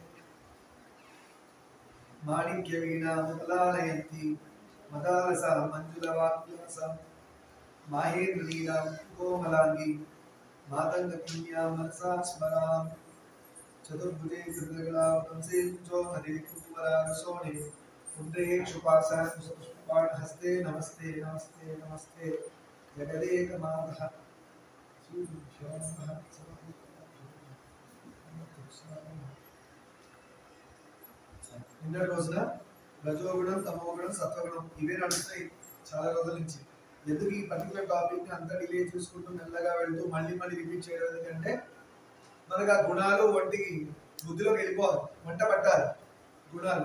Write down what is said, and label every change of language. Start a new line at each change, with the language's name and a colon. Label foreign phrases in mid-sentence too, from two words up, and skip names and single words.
Sanskrit: माणिक्यवीणामुपलालयन्ती मदालसा मञ्जुलवाक्यासा माहेन्द्रलीलां कोमलाङ्गी मातङ्गकन्यां मनसा स्मरामि। चतुर्भुजे चन्द्रकलावतंसे कुञ्जोहरे कुकुमरागशोणे कुण्डलेक्षुपाशाकुशपुष्पबाणहस्ते नमस्ते नमस्ते नमस्ते जगदेकमातः।
Telugu: నిన్నటి రోజున రజోగుణం తమోగుణం సత్వగుణం ఇవే నడుస్తాయి చాలా రోజుల నుంచి. ఎందుకు ఈ
English: particular topic
Telugu: ని అంతా డిలే చూసుకుంటూ మెల్లగా వెళ్తూ మళ్ళీ మళ్ళీ రిపీట్ చేయడం ఎందుకంటే మనకు ఆ గుణాలు వంటికి బుద్ధిలోకి వెళ్ళిపోవాలి, వంట పట్టాలి గుణాలు.